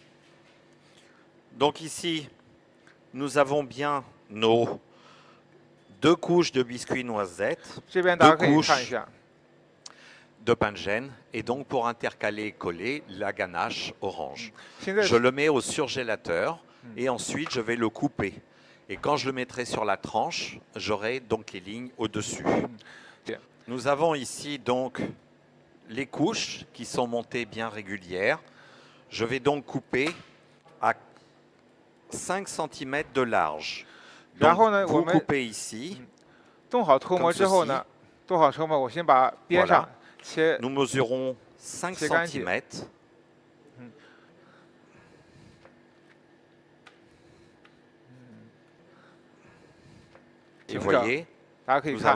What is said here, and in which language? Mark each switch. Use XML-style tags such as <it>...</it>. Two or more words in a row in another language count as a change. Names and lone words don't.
<fr>Donc ici, nous avons bien nos 2 couches de biscuits noisettes,</fr> <zh>这边大家 2 可以看一</zh> <fr>couches</fr> <zh>下，</zh> <fr>de pain de gêne et donc pour intercaler et coller la ganache orange.</fr> <zh>现在</zh> <fr>Je le mets au surgélateur et ensuite je vais le couper. Et quand je le mettrai sur la tranche, j'aurai donc les lignes au-dessus. Bien. Nous avons ici donc les couches qui sont montées bien régulières. Je vais donc couper à 5 cm de large. Donc,</fr> <zh>然后呢，我</zh> <fr>vous</fr> <zh>们</zh> <fr>coupez ici.</fr> <zh>冻好脱模之后呢，冻好脱模，我先把边上切，</zh> <fr>Nous mesurons 5 C'est quand même cm. Et vous voyez,</fr> <zh>大家可以</zh> <fr>nous</fr> <zh>看，</zh>